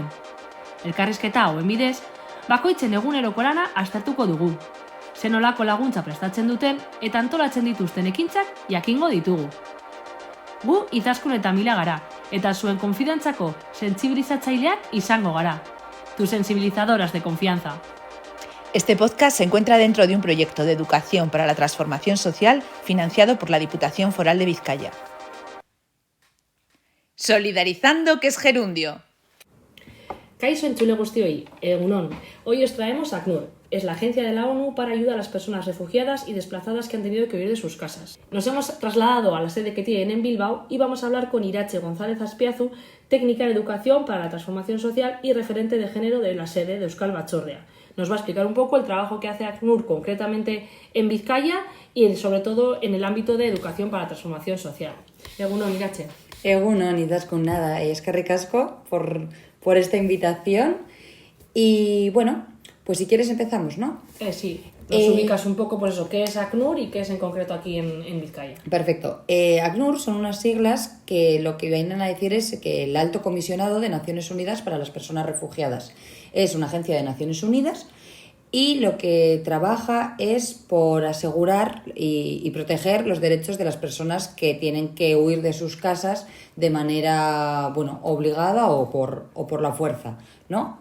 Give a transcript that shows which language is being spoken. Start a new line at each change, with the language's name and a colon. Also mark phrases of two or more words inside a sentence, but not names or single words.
Basque: Elkarrizketa hauen bidez, bakoitzen eguneroko lana aztertuko dugu. Zenolako laguntza prestatzen duten eta antolatzen dituzten ekintzak jakingo ditugu. Gu Izaskun eta Mila gara, eta zuen konfidantzako sentsibilizatzaileak izango gara.
Spanish: Tu sensibilizadoras de confianza. Este podcast se encuentra dentro de un proyecto de educación para la transformación social financiado por la Diputación Foral de Vizcaya. Solidarizando, que es gerundio.
Basque: Kaixo entzule guztioi, egunon.
Spanish: Hoy os traemos a ACNUR. Es la agencia de la ONU para ayuda a las personas refugiadas y desplazadas que han tenido que huir de sus casas. Nos hemos trasladado a la sede que tienen en Bilbao y vamos a hablar con Irache González Azpiazu, técnica en educación para la transformación social y referente de género de la sede de Euskal Batzordea. Nos va a explicar un poco el trabajo que hace ACNUR concretamente en Vizcaya y sobre todo en el ámbito de educación para la transformación social.
Basque: Egunon, Irache.
Spanish: Egunon, Izaskun, nada,
Basque: eskerrik asko
Spanish: por esta invitación. Y bueno, pues si quieres empezamos, ¿no? Sí, nos ubicas un poco por eso, qué es ACNUR y qué es en concreto aquí en Vizcaya. Perfecto. ACNUR son unas siglas que lo que vienen a decir es que el Alto Comisionado de Naciones Unidas para las Personas Refugiadas es una agencia de Naciones Unidas y lo que trabaja es por asegurar y proteger los derechos de las personas que tienen que huir de sus casas de manera, obligada o por la fuerza, ¿no?